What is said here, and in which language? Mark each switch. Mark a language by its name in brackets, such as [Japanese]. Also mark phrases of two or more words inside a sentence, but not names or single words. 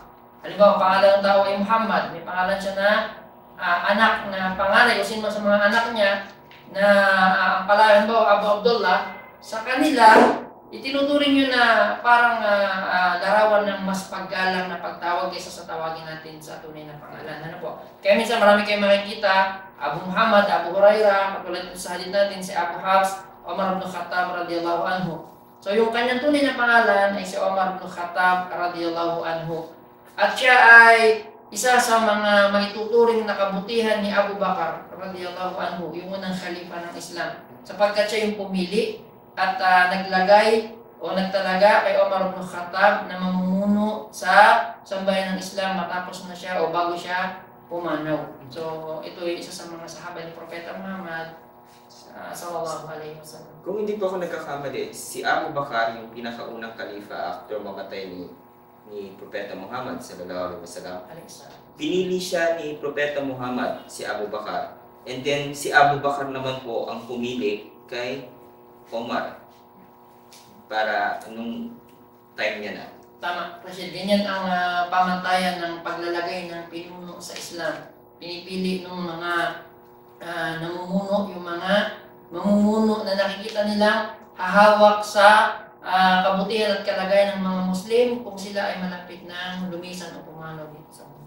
[Filipino] Halimbawa, pangalan ng tao ay Muhammad. May pangalan siya na anak na panganay o sino sa mga anak niya na ang palayan mo Abu Abdullah, sa kanila itinuturing yun na parang larawan ng mas paggalang na pagtawag kaysa sa tawagin natin sa tunay na pangalan. Ano po? Kaya minsan marami kayong makikita Abu Muhammad, Abu Hurairah, katulad sa hadith natin si Abu Hafs, Umar ibn Khattab [Arabic] رضي الله عنه. [Filipino] So yung kanyang tunay na pangalan ay si Umar ibn Khattab [Arabic] رضي الله عنه. [Filipino] At siya ay isa sa mga maituturing na kabutihan ni Abu Bakar [Arabic] رضي الله عنه, [Filipino] yung unang khalifa ng Islam, sapagkat siya yung pumili at naglagay o nagtalaga kay Umar ibn Khattab na mamumuno sa sambayan ng Islam matapos na siya o bago siya pumanaw. So ito ay isa sa mga sahaba ni Propeta Muhammad [Arabic] صلى الله عليه وسلم. [Filipino] Kung hindi po ako nagkakamali, si Abu Bakar yung pinakaunang khalifa after mamatay ni Propeta Muhammad [Arabic] صلى الله عليه وسلم. [Filipino] Pinili siya ni Propeta Muhammad, si Abu Bakar. [English] And then [Filipino] si Abu Bakar naman po ang pumili kay Omar para anong time niya na. Tama, kasi ganyan ang pamantayan ng paglalagay ng pinuno sa Islam. Pinipili ng mga namumuno, yung mga mamumuno na nakikita nilang hahawak sa kabutihan at kalagayan ng mga Muslim kung sila ay malapit ng lumisan o pumanaw dito sa mundo.